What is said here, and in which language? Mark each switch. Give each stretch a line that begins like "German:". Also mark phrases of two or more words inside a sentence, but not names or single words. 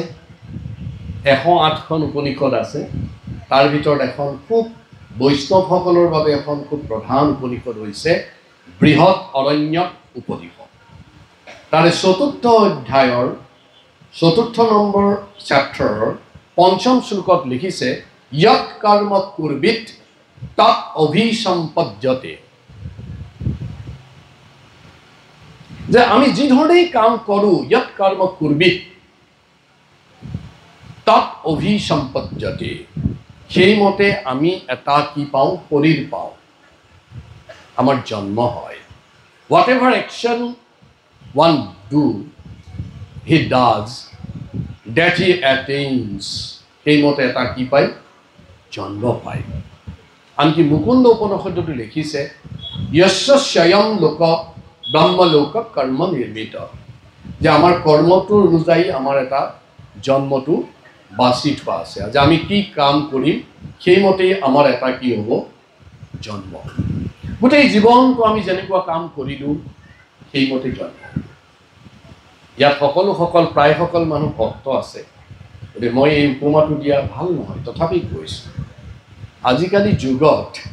Assamese: 108খন উপনিষদ আছে তাৰ ভিতৰত এখন খুব বৈষ্ণৱসকলৰ বাবে এখন খুব প্ৰধান উপনিষদ হৈছে বৃহৎ অৰণ্যক উপনিষদ তাৰে 4ৰ্থ অধ্যায়ৰ 4ৰ্থ নম্বৰ চেপ্টাৰৰ 5ম শ্লোকত লিখিছে
Sanskrit: यत् कर्म कुर्वित तत् अभिसंपद्यते
Assamese: যে আমি যি ধৰণেই কাম কৰোঁ
Sanskrit: यत् कर्म कुर्वित तत् अभिसंपद्यते
Assamese: সেইমতে আমি এটা কি পাওঁ শৰীৰ পাওঁ আমাৰ জন্ম হয়
English: whatever action one do he does that he
Assamese: attains সেইমতে এটা কি পায় জন্ম পায় আনকি মুকুন্দ উপনিষদটো লিখিছে
Sanskrit: यस्य स्वयं लोक
Assamese: ব্ৰহ্মলোক কৰ্ম নিৰ্মিত যে আমাৰ কৰ্মটোৰ অনুযায়ী আমাৰ এটা জন্মটো বাছি থোৱা আছে যে আমি কি কাম কৰিম সেইমতেই আমাৰ এটা কি হ'ব জন্ম গোটেই জীৱনটো আমি যেনেকুৱা কাম কৰিলোঁ সেইমতে জন্ম ইয়াত সকল প্ৰায় সকল মানুহ ভক্ত আছে গতিকে মই এই উপমাটো দিয়া ভাল নহয় তথাপি কৈছোঁ আজিকালি যুগত